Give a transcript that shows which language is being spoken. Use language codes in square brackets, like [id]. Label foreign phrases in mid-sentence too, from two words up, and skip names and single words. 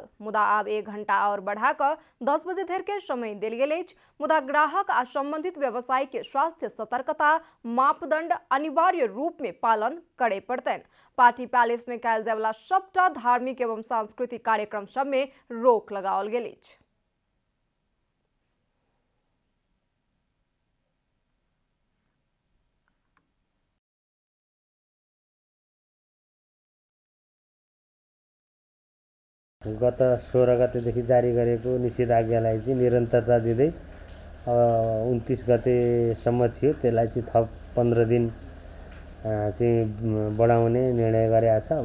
[mai] मुदा आब 1 घंटा और बढ़ा कऽ 10 बजे धरि के समय देल गेल अछि। मुदा ग्राहक आ संबंधित व्यवसायी के स्वास्थ्य सतर्कता मापदंड अनिवार्य रूप में पालन करे पड़तनि। पार्टी पैलेस में कयल जाय वाला सबटा धार्मिक एवं सांस्कृतिक कार्यक्रम सब में रोक लगाओल गेल अछि। [ne] गत 16 गतेदेखि जारी गरेको निषेधाज्ञालाई चाहिँ निरन्तरता दिँदै 29 गतेसम्म थियो, त्यसलाई चाहिँ थप 15 दिन चाहिँ बढाउने निर्णय गरेको छ।